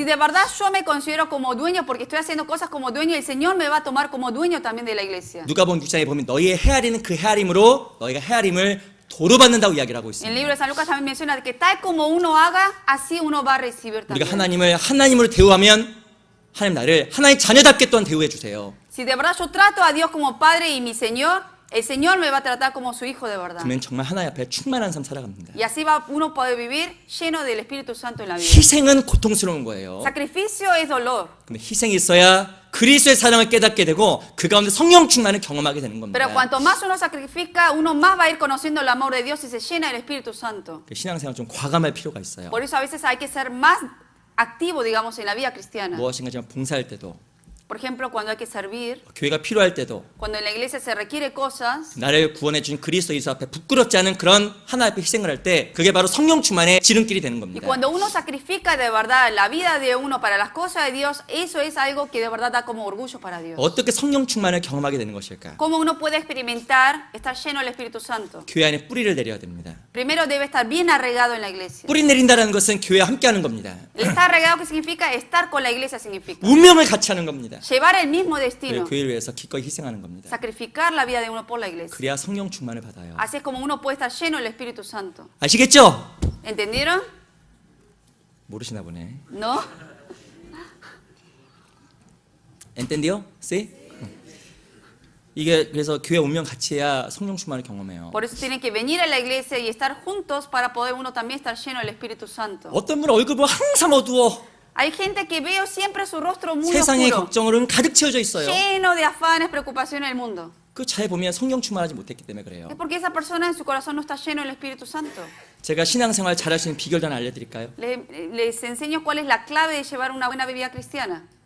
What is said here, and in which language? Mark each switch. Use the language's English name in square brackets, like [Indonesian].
[Spanish] Si de verdad yo me considero como dueño porque estoy haciendo cosas como dueño, el Señor me va a tomar como dueño también de la iglesia. [Korean] 누가복음 6장에 보면 너희의 헤아리는 그 헤아림으로 너희가 헤아림을 도로받는다고 이야기를 하고 [Spanish] En el libro de San Lucas también menciona que tal como uno haga, así uno va a recibir [Korean] 우리가 [Spanish] también. [Korean] 하나님을 하나님으로 대우하면 하나님 나를 하나님 자녀답게 또한 대우해 주세요. [Spanish] Si de verdad yo trato a Dios como Padre y mi Señor, el Señor me va a tratar como su hijo de verdad. [Korean] 그러면 정말 하나님 앞에 충만한 삶 살아갑니다. [Spanish] Y así va uno poder vivir lleno del Espíritu Santo en la vida. [Korean] 희생은 고통스러운 거예요. [Spanish] Sacrificio es dolor. [Korean] 근데 희생이 있어야 그리스도의 사랑을 깨닫게 되고 그 가운데 성령 충만을 경험하게 되는 겁니다. [Spanish] Pero cuanto más uno sacrifica, uno más va a ir conociendo el amor de Dios y se llena del Espíritu Santo. [Korean] 신앙생활 좀 과감할 필요가 있어요. [Spanish] Por eso a veces hay que ser más activo, digamos, en la vida cristiana. [Korean] 무엇인가 좀 봉사할 때도 [Spanish] Por ejemplo, cuando hay que servir, [Korean] 교회가 필요할 때도 [Spanish] cuando en la iglesia se requiere cosas, [Korean] 나를 구원해 준 그리스도 예수 앞에 부끄럽지 않은 그런 하나님 앞에 희생을 할 때 그게 바로 성령 충만의 지름길이 되는 [Spanish] y [Korean] 겁니다. [Spanish] cuando uno sacrifica de verdad la vida de uno para las cosas de Dios, eso es algo que de verdad da como orgullo para Dios. [Korean] 어떻게 성령 충만을 경험하게 되는 것일까? [Spanish] ¿Cómo uno puede experimentar estar lleno del Espíritu Santo? [Korean] 교회 안에 뿌리를 내려야 됩니다. [Spanish] Primero debe estar bien arraigado en la iglesia. [Korean] 뿌리 내린다는 것은 교회와 함께하는 겁니다. [Spanish] El estar arraigado, ¿qué significa? Estar con la iglesia significa. [Korean] 운명을 같이 하는 겁니다. [Spanish] Llevar el mismo [Korean] 그래서 [Spanish] destino. [Korean] 교회를 위해서 기꺼이 희생하는 겁니다. [Spanish] Sacrificar la vida de uno por la iglesia. [Korean] 그래야 성령 충만을 받아요. [Spanish] Así es como uno puede estar lleno del Espíritu Santo. [Korean] 아시겠죠? [Spanish] ¿Entendieron? [Korean] 모르시나 보네. [Spanish] ¿No? ¿Entendió? ¿Sí? [Korean] 이게 그래서 교회 운명 같이 해야 성령 충만을 경험해요. [Spanish] Por eso tienen que venir a la iglesia y estar juntos para poder uno también estar lleno del Espíritu Santo. [Korean] 어떤 분은 얼굴 보면 항상 어두워. [Spanish] Hay gente que veo siempre su rostro muy [Korean] 세상의 [Spanish] oscuro, [Korean] 걱정으로는 가득 채워져 있어요. [Spanish] lleno de afanes, preocupaciones del mundo. [Korean] 그 잘 보면 성령 충만하지 못했기 때문에 그래요. [Spanish] Es porque esa persona en su corazón no está lleno del Espíritu Santo. [Korean] 제가 신앙생활 잘할 수 있는 비결도 하나 알려드릴까요? [Spanish] Les enseño cuál es la clave de llevar una buena vida cristiana.